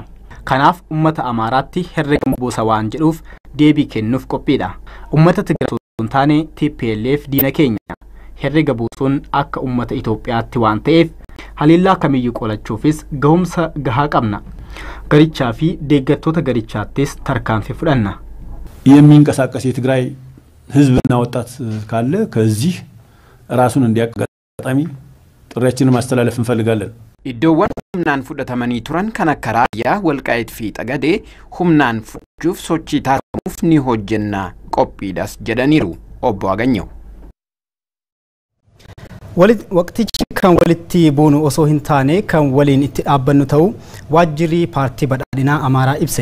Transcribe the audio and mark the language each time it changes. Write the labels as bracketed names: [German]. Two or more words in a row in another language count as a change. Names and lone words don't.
[Oromo] Kanaaf uummata Amaaraatti herrega boosa waan jedhuuf deebii kennuuf qophiidha. Uummata Tigraay osoo hin taane TPLF diina keenya. Herrega buusuun akka uummata Itoophiyaatti waan ta'eef haliillaa kamiyyuu qolachuufis gahumsa gahaa qabna. Garichaa fi deeggartoota garichaattis tarkaanfii fudhanna. [Amharic] የሚንቀሳቀስ የትግራይ ህዝብና ወጣት ካለ ከዚህ ራሱን እንዲያጋጣሚ ጥሪያችንን ማስተላለፍ እንፈልጋለን። [Oromo] Iddoowwan humnaan fudhatamanii turan kan akka raayyaa Walqaayit fi Xagadee humnaan fudhachuuf sochii taasifamuuf ni hojjenna qophiidhas jedhaniiru obbo Aganyoo. waqtichi kan walitti buunu osoo hin taane kan waliin itti dhaabbannu ta'u waajjirri paartii badhaadhinaa Amaaraa ibse.